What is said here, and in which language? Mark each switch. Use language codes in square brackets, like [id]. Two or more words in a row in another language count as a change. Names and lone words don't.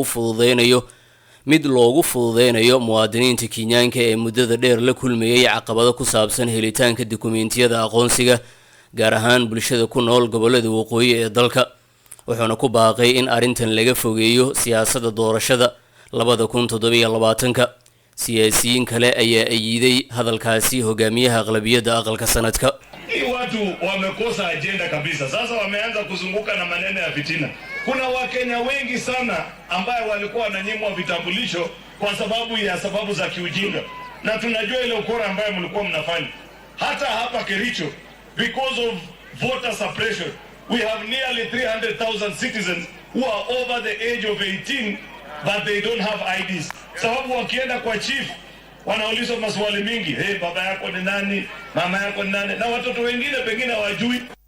[so] loogu fududeynayo muwaadiniinta Kenyaanka ee muddada dheer la kulmayay caqabado ku saabsan helitaanka dukumeentiyada aqoonsiga gaar ahaan bulshada ku nool gobolada waqooyi ee dalka wuxuuna ku baaqay in arintan laga fogeeyo siyaasadda doorashada 2027 siyaasiyiin kale ayaa ayiday hadalkaasi hogaamiyaha aqlabiyadda aqalka sanadka [sw] watu wamekosa agenda kabisa sasa wameanza kuzunguka na maneno ya fitina kuna wakenya wengi sana ambao walikuwa wananyimwa vitambulisho kwa sababu za kiujinga na tunajua ile ukora ambayo mlikuwa mnafanya hata hapa Kericho [en] because of voter suppression we have nearly 300,000 citizens who are over the age of 18 but they don't have IDs [sw] sababu wakienda kwa chief wanaulizwa maswali mingi baba yako ni nani mama yako ni nani na watoto wengine pengine hawajui